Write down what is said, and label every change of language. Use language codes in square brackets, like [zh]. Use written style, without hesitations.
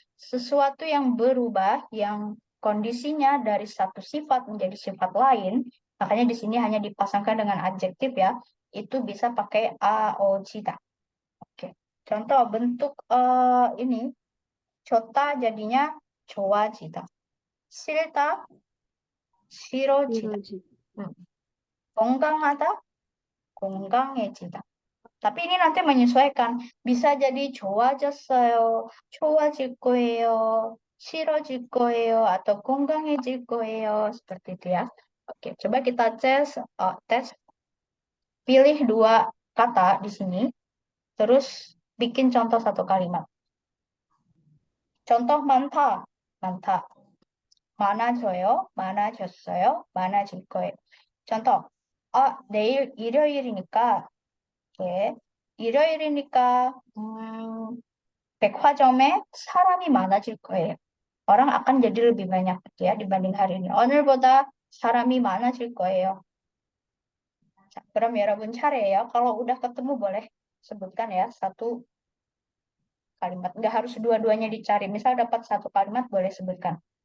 [id] Sesuatu yang berubah, yang kondisinya dari satu sifat menjadi sifat lain, makanya di sini hanya dipasangkan dengan adjektif ya, itu bisa pakai aojida. Oke. Contoh bentuk ini, 좋다 jadinya 좋아지다. [ko] 싫다, 싫어지다. 이러지. 건강하다, 건강해지다. [id] Tapi ini nanti menyesuaikan. Bisa jadi [ko] 좋아졌어요, 좋아질 거예요, 싫어질 거예요, [id] atau [ko] 건강해질 거예요. [id] Seperti itu ya. Oke, coba kita tes. Pilih dua kata di sini. Terus bikin contoh satu kalimat. Contoh [ko] 많다, 많다. 많아져요, 많아졌어요, 많아질 거예요. [id] contoh, [ko] 내일 일요일이니까, 일요일이니까, 백화점에 사람이 많아질 거예요. [id] Orang akan jadi lebih banyak gitu ya dibanding hari ini. [ko] 오늘보다 사람이 많아질 거예요. 자, 그럼 여러분 차례예요. [id] Kalau udah ketemu boleh sebutkan ya satu kalimat. Nggak harus dua-duanya dicari. Misal dapat satu kalimat boleh sebutkan.